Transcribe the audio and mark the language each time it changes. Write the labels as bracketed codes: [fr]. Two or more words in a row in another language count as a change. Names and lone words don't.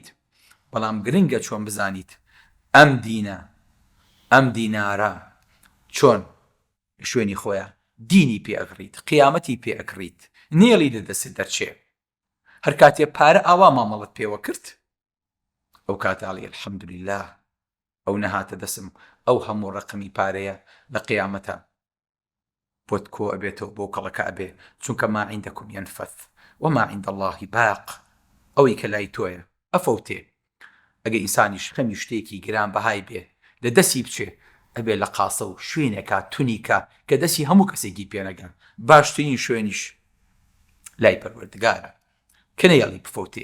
[ckb] بەڵام گرنگە چۆن بزانیت ئەم دینە، ئەم دینارە چۆن شوێنی خۆیە دینی پێ ئەگڕیت، قیامەتی پێ ئەکڕیت، نێڵی لەدەست دەرچێ. هەر کاتێ پارە ئاوا مامەڵت پێوە کرد، ئەو کاتاڵی الحەمدولله ئەو نەهاتە دەسم، ئەو هەموو ڕقمی پارەیە لە قیامەتە بۆت کۆ ئەبێتەوە بۆ کەڵەکە ئەبێ، چونکە [ar] ما عندكم ينفث وما عند الله باق. [ckb] ئەوەی کە لای تۆیە ئەفەوتێ. ئەگە ئینسانیش خەمی شتێکی گران بەهای بێ لە دەستی بچێ، ئەبێ لە قاسە و شوێنێکا تونیکە کە دەستی هەموو کەسێکی پێنەگەن. باشترین شوێنیش لای پەروەردگارە کە نەیەڵی بفەوتێ.